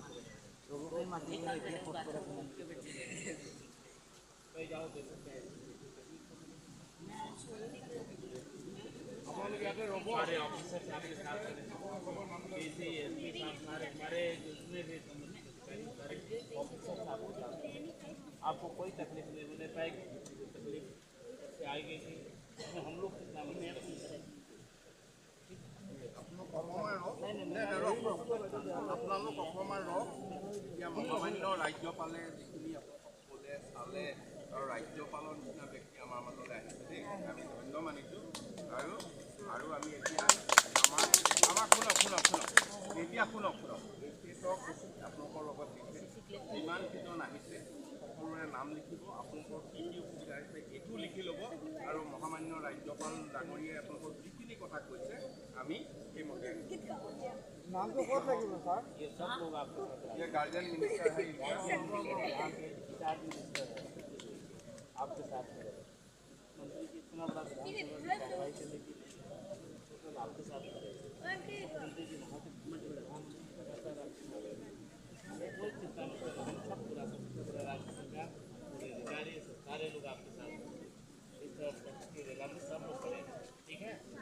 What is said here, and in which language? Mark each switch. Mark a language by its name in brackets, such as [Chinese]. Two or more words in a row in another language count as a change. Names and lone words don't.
[Hindi] जाओ देखो सारे ऑफिसर आपके साथ एसी एसपी साहब सारे हमारे जितने भी सारे ऑफिसर आपके साथ, आपको कोई तकलीफ नहीं होने पाएगी, तकलीफ से आएगी कि हम लोग कितना मेहनत करें। [Assamese] আপোনালোক অকণমান ৰওক। এতিয়া মহামান্য ৰাজ্যপালে যিখিনি আপোনালোকক ক'লে চালে আৰু ৰাজ্যপালৰ নিচিনা ব্যক্তি আমাৰ মাজলৈ আহিছে দেই, আমি ধন্য মানিছোঁ। আৰু আৰু আমি এতিয়া আমাৰ শুনক এতিয়া শুনক আপোনালোকৰ লগত যিমানকেইজন আহিছে সকলোৰে নাম লিখিব, আপোনালোকৰ কি কি অসুবিধা হৈছে এইটো লিখি ল'ব, আৰু মহামান্য ৰাজ্যপাল ডাঙৰীয়াই আপোনালোকৰ যিখিনি কথা কৈছে আমি সেইমতে [Hindi] नाम तो बहुत लगे सर। ये सब लोग आपके साथ ये गार्जियन मिनिस्टर है, यहाँ पे चार मिनिस्टर है आपके साथ में, मंत्री की इतना बड़ा विधानसभा की कार्रवाई करने के लिए टोटल आपके साथ मंत्री जी वहाँ से कोई चिंता नहीं करें, हम सब पूरा राज्य सरकार पूरे अधिकारी सारे लोग आपके साथ इस जिला में सब लोग खड़े हैं, ठीक है।